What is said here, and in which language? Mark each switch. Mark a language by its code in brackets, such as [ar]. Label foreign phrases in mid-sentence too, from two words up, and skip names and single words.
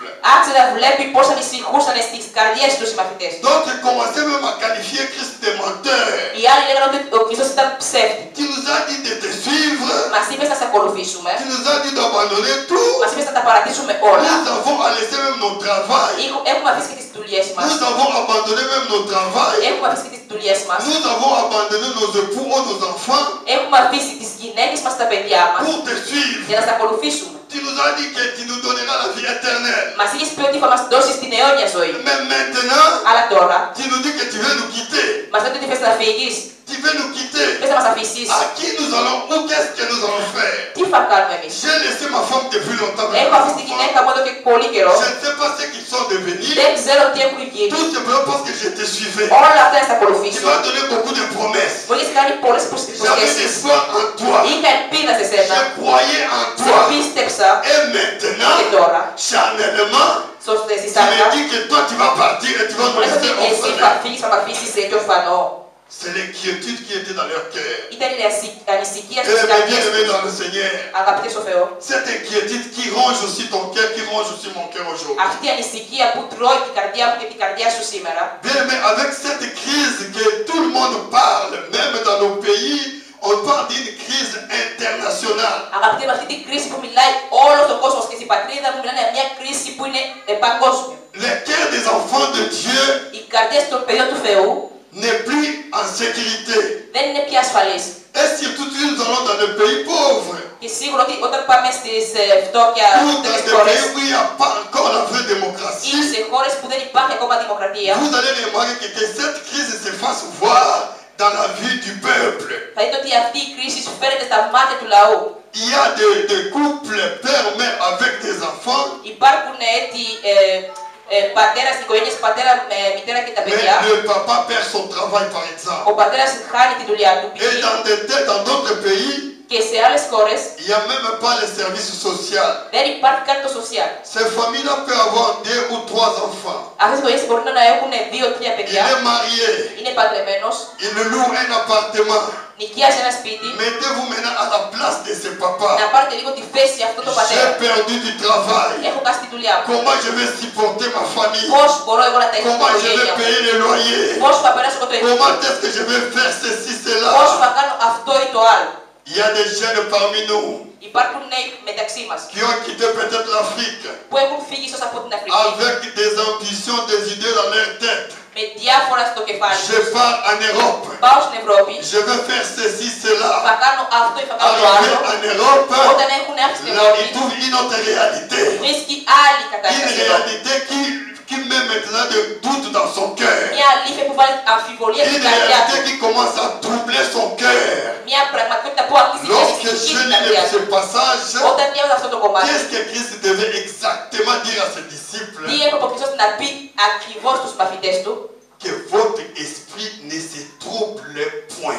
[el] άρχισε να βλέπει πώς ανησυχούσαν στις καρδιές τους οι μαθητές. [fr] Donc il commençait même à qualifier Christ de menteur. [el] Οι άλλοι λέγανε ότι ο Χριστός ήταν ψεύτη. [fr] Tu nous as dit de te suivre, [el] Μας είπες να σε ακολουθήσουμε, [fr] tu nous as dit d'abandonner tout. [el] μας είπες να τα παρατήσουμε όλα. [fr] Nous avons laissé même nos travail. [el] Έχουμε αφήσει και τις δουλειές μας. [fr] Nous avons abandonné même nos travail. [el] Έχουμε αφήσει και τις δουλειές μας. [fr] Nous avons abandonné nos époux ou nos enfants [el] Έχουμε αφήσει τις γυναίκες μας, τα παιδιά μας, [fr] pour te suivre. [el] για να σε ακολουθήσουμε. [fr] Tu nous as dit que tu nous donneras la vie éternelle. [el] Μας είχες πει ότι θα μας δώσεις την αιώνια ζωή. [fr] Mais maintenant, [el] Αλλά τώρα, [fr] tu nous dis que tu veux nous quitter. [el] μας λέτε ότι θες να φύγεις, [fr] Tu veux nous quitter. [el] θες να μας αφήσεις. [fr] À qui nous allons ou qu'est-ce que nous allons faire? [el] Τι θα κάνουμε εμείς? [fr] J'ai laissé ma femme depuis longtemps. [el] Έχω αφήσει τη γυναίκα μου εδώ και πολύ καιρό. [fr] Je ne sais pas ce qu'ils sont devenus. [el] Δεν ξέρω τι έχουν γίνει. [fr] Tout simplement parce que je te suivais. [el] Όλα αυτά να σε [fr] Tu [el] ακολουθήσω. [fr] m'as donné beaucoup de promesses. [el] Μου έχεις κάνει πολλές [fr] J'avais [el] υποσχέσεις. [fr] espoir en toi. [el] Είχα ελπίδα σε σένα. [fr] Je croyais en [el] Σε [fr] toi. [el] πίστεψα. [fr] Et maintenant, [el] Και τώρα, [fr] charnellement, [el] στη [fr] tu [el] σάρκα, [fr] me dis que toi tu vas partir et tu vas nous [el] μου λες ότι [fr] laisser [el] εσύ θα [fr] orphelins. [el] φύγεις, θα με αφήσεις έτσι ορφανό. [fr] C'est l'inquiétude qui était dans leur cœur. [el] Ήταν η ανησυχία [fr] Et [el] στις [fr] les [el] καρδιές [fr] bien-aimés [el] τους. [fr] dans le Seigneur, [el] Αγαπητοί στο Θεό, [fr] cette inquiétude qui ronge aussi ton cœur, qui ronge aussi mon cœur aujourd'hui. [el] αυτή η ανησυχία που τρώει την καρδιά μου και την καρδιά σου σήμερα, [fr] Bien-aimés, avec cette crise que tout le monde parle, même dans nos pays, on parle d'une crise internationale. [el] αγαπητοί, με αυτή την κρίση που μιλάει όλος ο κόσμος και στην πατρίδα μου μιλάνε για μια κρίση που είναι παγκόσμια. [fr] Les cœurs des enfants de Dieu [el] Οι καρδιές των παιδιών του Θεού [fr] n'est plus en sécurité. [el] Δεν είναι πια ασφαλής. [fr] Et surtout, nous allons dans des pays pauvres. [el] Και σίγουρα ότι όταν πάμε στις φτώχεια, [fr] Ou dans [el] στις [fr] des [el] χώρες [fr] pays où il n'y a pas encore la vraie [el] ή [fr] démocratie. [el] σε χώρες που δεν υπάρχει ακόμα δημοκρατία, [fr] Vous allez remarquer que cette crise se fasse voir dans la vie du peuple. [el] θα δείτε ότι αυτή η κρίση φέρεται στα μάτια του λαού. [fr] Il y a des couples père-mère avec des enfants, [el] Υπάρχουν έτσι πατέρας, οικογένειες, πατέρα, μητέρα και τα [fr] mais [el] παιδιά. [fr] le papa perd son travail par exemple. [el] Ο πατέρας χάνει τη δουλειά του [fr] Et dans d'autres pays, [el] και σε άλλες χώρες [fr] il n'y a même pas les services sociaux. [el] δεν υπάρχει καν το social. [fr] Ces familles-là peuvent avoir 2 ou 3 enfants. [el] Αυτές οι οικογένειες μπορούν να έχουν 2-3 [fr] Il [el] παιδιά, [fr] est marié, [el] είναι παντρεμένος, [fr] il loue un appartement. [el] νοικιάζει ένα σπίτι. [fr] Mettez-vous maintenant à la place de ce papa. [el] Να πάρετε λίγο τη θέση αυτού του [fr] J'ai [el] πατέρα. [fr] perdu du travail. [el] Έχω κάνει τη δουλειά μου. [fr] Comment je vais supporter ma famille? [el] Πώς μπορώ εγώ να τα έχω την [fr] Comment je vais [el] οικογένεια μου. [fr] payer les loyers? [el] Πώς θα περάσω εγώ το [fr] Comment [el] ενίκιο. [fr] est-ce que je vais faire ceci, [el] Πώς [fr] cela? [el] θα κάνω αυτό ή το άλλο. [fr] Il y a des jeunes parmi nous [el] Υπάρχουν νέοι μεταξύ μας [fr] qui ont quitté peut-être l'Afrique [el] που έχουν φύγει ίσως από την Αφρική [fr] avec des ambitions, des idées dans leur tête. [el] με διάφορα στο κεφάλι [fr] Je [el] τους. [fr] pars en Europe. [el] Πάω στην Ευρώπη, [fr] Je vais faire ceci, [el] θα [fr] cela. [el] κάνω αυτό ή θα κάνω το [fr] Arrivé [el] άλλο. [fr] en Europe, [el] Όταν έχουν έρθει στην [fr] là, [el] Ευρώπη, [fr] ils trouvent une autre réalité. [el] βρίσκει άλλη [fr] Une [el] κατάσταση εδώ. [fr] réalité qui met maintenant des doutes dans son cœur. [el] Μια αλήθεια που βάλει αμφιβολία στην [fr] Une [el] καρδιά [fr] réalité [el] του. [fr] qui commence à troubler son cœur. [el] Μια πραγματικότητα που αρχίζει και [fr] Lorsque [el] ανησυχεί [fr] je [el] την [fr] lis [el] καρδιά [fr] ce [el] του. [fr] passage, [el] Όταν διάβαζα αυτό το κομμάτι, [fr] qu'est-ce que Christ devait exactement dire à ses disciples? [el] τι έπρεπε ο Χριστός να πει ακριβώς στους μαθητές του. [fr] Que votre esprit ne se trouble point.